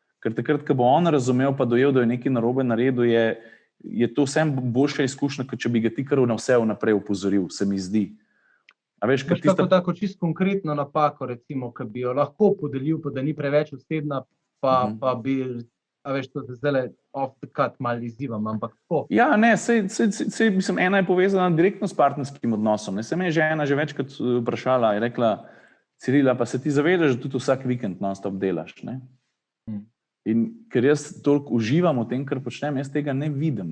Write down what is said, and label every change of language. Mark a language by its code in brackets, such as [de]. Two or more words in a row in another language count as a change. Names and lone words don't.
[sl] Ker takrat, ko bo on razumel, pa dojel, da je nekaj narobe naredil, je to vsem boljša izkušnja, kot če bi ga ti kar na vse vnaprej opozoril, se mi zdi. A veš, Veš, tako čisto konkretno napako, recimo, ki bi jo lahko podelil, pa da ni preveč osebna, pa bi, a veš, to zdaj [en] off the cut [sl] malo izzivam, ampak tako. Ja, ne, sej mislim, ena je povezana direktno s partnerskim odnosom. Ne, se me je žena že večkrat vprašala, je rekla, Cirila, pa se ti zavedaš, da tudi vsak vikend non-stop delaš, ne? In ker jaz toliko uživam v tem, kar počnem, jaz tega ne vidim.